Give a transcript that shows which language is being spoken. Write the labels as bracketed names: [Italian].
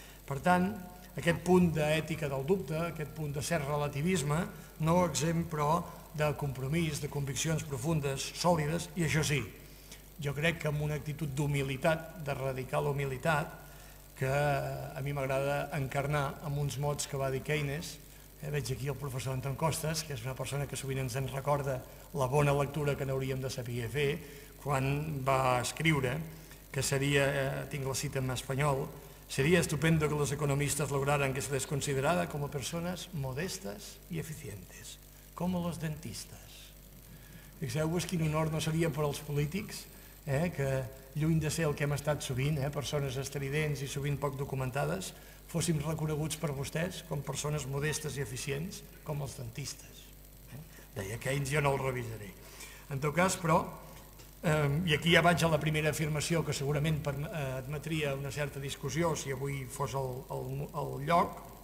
[Catalan] Per tant, aquest punt d'ètica del dubte, aquest punt de cert relativisme, no exempt, però, de compromís, de conviccions profundes, sòlides, i això sí, jo crec que amb una actitud d'humilitat, de radical humilitat, que a mi m'agrada encarnar amb uns mots que va dir Keynes. Veig aquí el professor Anton Costas, que és una persona que sovint ens en recorda la bona lectura que n'hauríem de saber fer, quan va escriure que seria, tinc la cita en espanyol, [Spanish] sería estupendo que los economistas lograran que se les considerara como personas modestas y eficientes, como los dentistas. [Catalan] Fixeu-vos quin honor no seria per als polítics, que lluny de ser el que hem estat sovint, persones estridents i sovint poc documentades, fóssim reconeguts per vostès com persones modestes i eficients, com els dentistes. Deia Keynes, jo no el revisaré. En tot cas, però, i aquí ja vaig a la primera afirmació que segurament admetria una certa discussió si avui fos el lloc.